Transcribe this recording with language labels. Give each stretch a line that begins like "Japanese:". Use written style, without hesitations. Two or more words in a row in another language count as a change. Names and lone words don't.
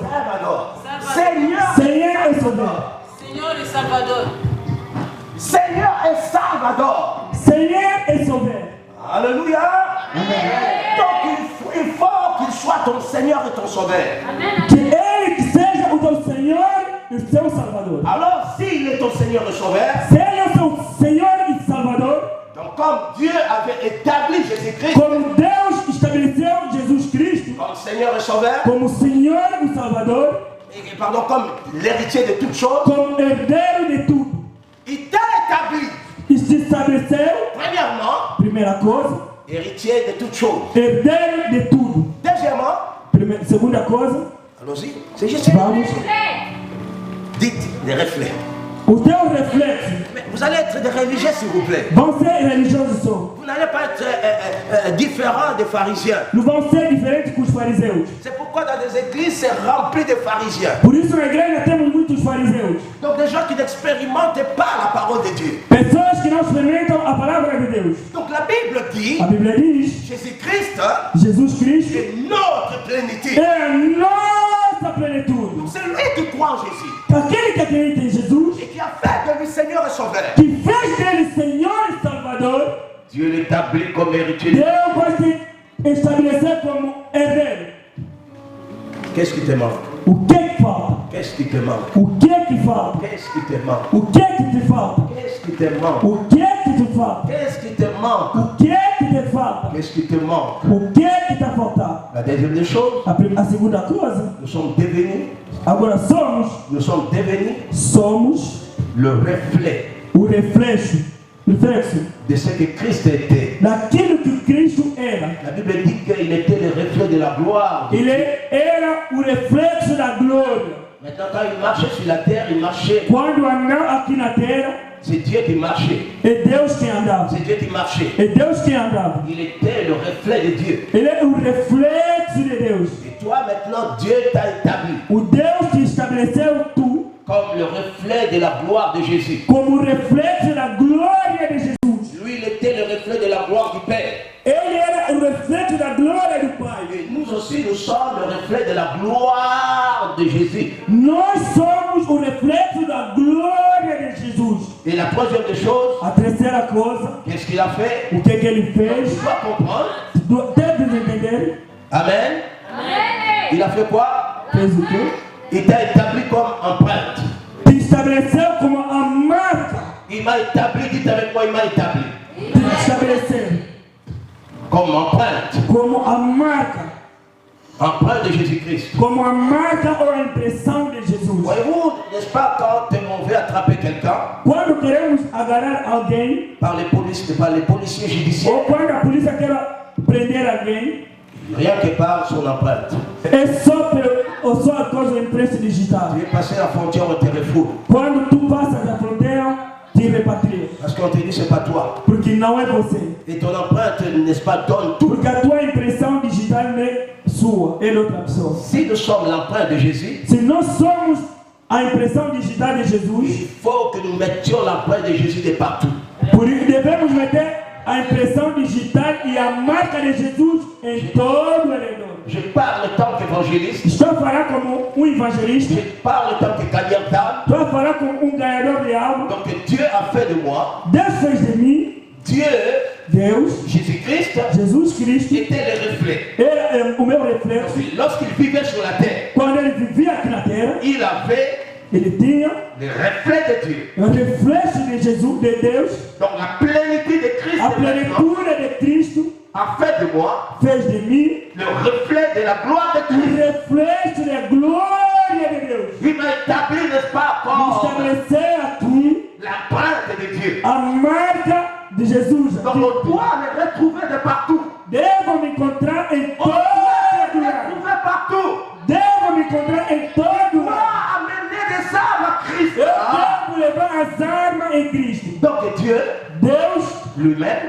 Portuguese: Salvador. Seigneur. Senhor e Salvador.
French: Seigneur et Salvador. Seigneur et Salvador.
Portuguese: Senhor e Salvador.
French: Alléluia. Donc il faut qu'il soit ton Seigneur et ton Sauveur.
Portuguese: Que ele que seja o teu Senhor e o seu Salvador.
French: Alors s'il est ton Seigneur et Sauveur,
Portuguese: Se ele é o seu Senhor e Salvador,
French: donc comme Dieu avait établi Jésus-Christ
Portuguese: como Deus estabeleceu Jesus Cristo
French: comme Seigneur et Sauveur,
Portuguese: como Senhor e Salvador,
French: et pardon, comme l'héritier de toutes choses,
Portuguese: como herdeiro de tudo.
French: il t'a établi,
Portuguese: E se estabeleceu,
French: premièrement,
Portuguese: primeira coisa,
French: héritier de toutes choses.
Portuguese: herdeiro de tudo.
French: Deuxièmement,
Portuguese: Segunda coisa,
French: allons-y, c'est juste
Portuguese: vamos,
French: dites les reflets.
Portuguese: o teu reflexo
French: Mais vous allez être des religieux, s'il vous plaît.
Portuguese: vão ser religiosos só.
French: Vous n'allez pas être différents des pharisiens.
Portuguese: Não vão ser diferentes que os fariseus.
French: C'est pourquoi dans les églises, c'est rempli de pharisiens.
Portuguese: Por isso na igreja temos muitos fariseus.
French: Donc des gens qui n'expérimentent pas la parole de Dieu.
Portuguese: Pessoas que não experimentam a palavra de Deus.
French: Donc la Bible dit,
Portuguese: A Bíblia diz,
French: Jésus-Christ
Portuguese: Jesus Cristo
French: est notre plénitude.
Portuguese: é a nossa plenitude.
French: C'est lui qui croit en Jésus
Portuguese: Aquele que acredita em Jesus,
French: et qui a fait de lui Seigneur et Sauveur.
Portuguese: que fez dele Senhor e Salvador,
French: Dieu l'établit comme héritier.
Portuguese: Deus vai se estabelecer como herdeiro.
French: Qu'est-ce qui te manque?
Portuguese: O que falta?
French: Qu'est-ce qui te manque?
Portuguese: O que falta?
French: Qu'est-ce qui te manque?
Portuguese: O que te falta?
French: Qu'est-ce qui te manque?
Portuguese: O que te falta?
French: Qu'est-ce qui te manque?
Portuguese: O que te falta?
French: Qu'est-ce qui te manque?
Portuguese: O que tá faltando?
French: La deuxième des choses,
Portuguese: A segunda coisa,
French: nous sommes devenus
Portuguese: somos
French: le reflet
Portuguese: o reflexo
French: de ce que Christ était.
Portuguese: daquilo que Cristo era.
French: La Bible dit qu'il était le reflet de la gloire.
Portuguese: Ele era o reflexo da glória.
French: Maintenant, quand il marchait sur la terre, il marchait.
Portuguese: Quando andava aqui na terra,
French: C'est Dieu qui marchait.
Portuguese: é Deus quem andava.
French: C'est Dieu qui marchait.
Portuguese: É Deus quem andava.
French: Il était le reflet de Dieu.
Portuguese: Ele é o reflexo de Deus.
French: Et toi, maintenant, Dieu t'a établi
Portuguese: O Deus que estabeleceu tu
French: comme le reflet de la gloire de Jésus.
Portuguese: como o reflexo da glória de Jesus.
French: Lui, il était le reflet de la gloire du Père.
Portuguese: Ele era o reflexo da glória do Pai.
French: Et nous aussi, nous sommes le reflet de la gloire de Jésus.
Portuguese: Nós somos o reflexo da glória de Jesus.
French: Et la troisième des choses,
Portuguese: A terceira coisa,
French: qu'est-ce qu'il a fait?
Portuguese: o que ele Tu fez,
French: dois comprendre.
Portuguese: deve entender,
French: Amen. Il a fait quoi?
Portuguese: fez o quê?
French: Il t'a établi comme empreinte.
Portuguese: Te estabeleceu como a marca.
French: Il m'a établi, dites avec moi, il m'a établi.
Portuguese: Te estabeleceu
French: Comme empreinte.
Portuguese: como a marca.
French: Empreinte de Jésus-Christ.
Portuguese: Como a marca ou a impressão de Jesus.
French: Voyez-vous, n'est-ce pas, quand on veut attraper quelqu'un
Portuguese: Quando queremos agarrar alguém,
French: par les policiers
Portuguese: ou
French: judiciaires,
Portuguese: quando a polícia quer prender alguém,
French: rien que par son empreinte.
Portuguese: é só a coisa impressa digital.
French: Tu es passé la frontière, on te refoule.
Portuguese: Quando tu passas a fronteira, te repatria.
French: Parce qu'on te dit, c'est pas toi.
Portuguese: Porque não é você.
French: Et ton empreinte, n'est-ce pas, donne tout.
Portuguese: Porque a tua impressão digital não é sua, é de outra pessoa.
French: Si nous sommes l'empreinte de Jésus,
Portuguese: Se nós somos a impressão digital de Jesus,
French: il faut que nous mettions l'empreinte de Jésus de partout.
Portuguese: por isso devemos meter a impressão digital e a marca de Jesus em todo o redor.
French: Je parle en tant qu'évangéliste,
Portuguese: Estou a falar como evangelista,
French: je parle en tant que gagnant d'âme.
Portuguese: estou a falar como ganhador de alma.
French: Donc Dieu a fait de moi,
Portuguese: Deus fez de mim,
French: Dieu,
Portuguese: Deus,
French: Jésus-Christ,
Portuguese: Jesus Cristo,
French: était le reflet.
Portuguese: era o meu reflexo.
French: Lorsqu'il vivait sur la terre,
Portuguese: Quando ele vivia aqui na terra,
French: il avait
Portuguese: ele tinha
French: le reflet de Dieu.
Portuguese: o reflexo de Jesus, de Deus,
French: Donc la plénitude de Christ
Portuguese: a
French: maintenant
Portuguese: plenitude de Cristo
French: a fait de moi
Portuguese: fez de mim
French: le reflet de la gloire de
Portuguese: o
French: Christ.
Portuguese: reflexo da glória de Deus.
French: Il m'a établi, n'est-ce pas,
Portuguese: Me
French: comme
Portuguese: estabelecer aqui
French: l'empreinte de Dieu.
Portuguese: a marca de Jesus.
French: Donc on doit le retrouver de partout.
Portuguese: Devo me encontrar em
French: On
Portuguese: todo
French: doit le
Portuguese: lugar.
French: retrouver partout.
Portuguese: Devo me encontrar em todo
French: On doit
Portuguese: lugar.
French: amener des âmes à Christ.
Portuguese: Eu devo levar as armas em Cristo.
French: Donc Dieu
Portuguese: Deus,
French: lui-même,